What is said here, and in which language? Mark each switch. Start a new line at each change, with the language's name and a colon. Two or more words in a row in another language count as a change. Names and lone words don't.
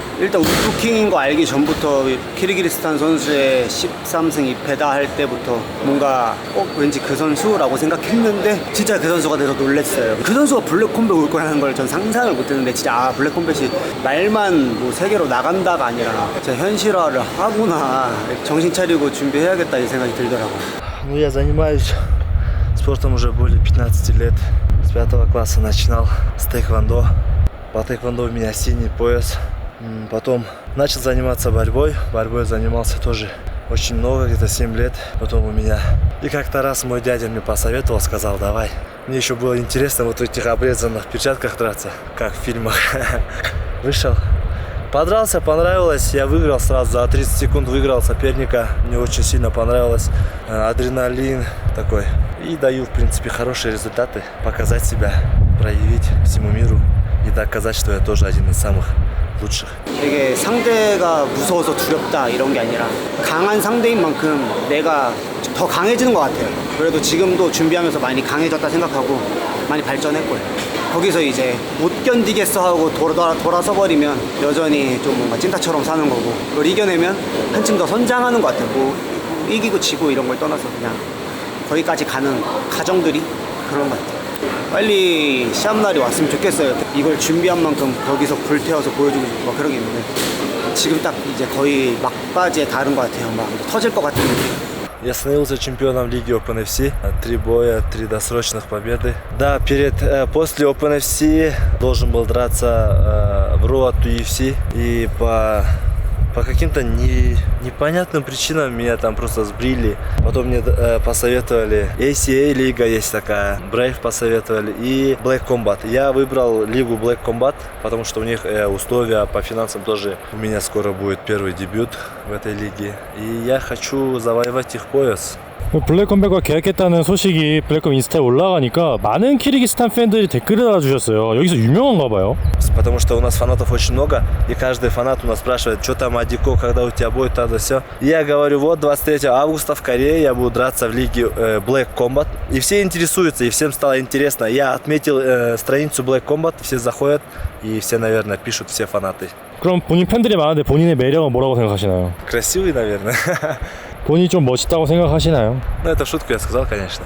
Korean: 일단 울프킹인 거 알기 전부터 키르기스탄 선수의 13승 2패다 할 때부터 뭔가 왠지 그 선수라고 생각했는데 진짜 그 선수가 돼서 놀랬어요. 그 선수가 블랙컴뱃 올 거라는 걸 전 상상을 못했는데 진짜 블랙컴뱃이 말만 뭐 세계로 나간다가 아니라 진짜 현실화를 하구나, 정신 차리고 준비해야겠다 이 생각이 들더라고요.
Russian: Ну, я занимаюсь спортом уже более 15 лет. С 5 класса начинал с тэквондо. По тэквондо у меня синий пояс. Потом начал заниматься борьбой. Борьбой занимался тоже очень много, где-то 7 лет. Потом у меня... И как-то раз мой дядя мне посоветовал, сказал, давай. Мне еще было интересно вот в этих обрезанных перчатках драться, как в фильмах. Вышел. Подрался, понравилось. Я выиграл сразу, за 30 секунд выиграл соперника. Мне очень сильно понравилось. Адреналин такой. И даю, в принципе, хорошие результаты. Показать себя, проявить всему миру. И доказать, что я тоже один из самых лучших.
Korean: 되게 상대가 무서워서 두렵다 이런 게 아니라 강한 상대인 만큼 내가 더 강해지는 것 같아요. 그래도 지금도 준비하면서 많이 강해졌다 생각하고 많이 발전했고요. 거기서 이제 못 견디겠어 하고 돌아서 버리면 여전히 좀 뭔가 찐따처럼 사는 거고 그걸 이겨내면 한층 더 선장하는 것 같아요. 뭐 이기고 지고 이런 걸 떠나서 그냥 거기까지 가는 과정들이 그런 것 같아요. 빨리 시합날이 왔으면 좋겠어요. 이걸 준비한 만큼 거기서 불태워서 보여주고 싶고 막 그러겠는데 지금 딱 이제 거의 막바지에 다른 것 같아요. 막 터질 것 같은 느낌.
Russian: Я становился чемпионом лиги OpenFC. 3 боя, 3 досрочных победы. Да, после OpenFC должен был драться в Road to UFC. И по каким-то непонятным причинам меня там просто сбрили. Потом мне посоветовали ACA лига есть такая, Brave посоветовали и
English: Black Combat.
Russian: Я выбрал лигу
English: Black Combat,
Russian: потому что у них условия по финансам тоже. У меня скоро будет первый дебют в этой лиге. И я хочу завоевать их пояс.
Korean: 블랙컴뱃과 계약했다는 소식이 블랙컴 인스타에 올라가니까 많은 키르기스탄 팬들이 댓글을 달아주셨어요. 여기서 유명한가 봐요.
Russian: Потому что у нас фанатов очень много, и каждый фанат у нас спрашивает, что там Адико, когда у тебя будет, тогда все. И я говорю, вот 23 августа в Корее я буду драться в лиге
English: Black Combat.
Russian: И все интересуются, и всем стало интересно. Я отметил страницу
English: Black Combat,
Russian: все заходят, и все, наверное, пишут, все фанаты.
Korean: 그럼 본인 팬들이 많은데 본인의 매력은 뭐라고 생각하시나요?
Russian: Красивый, наверное.
Korean: 본인이 좀 멋있다고 생각하시나요?
Russian: Ну, это шутку я сказал, конечно.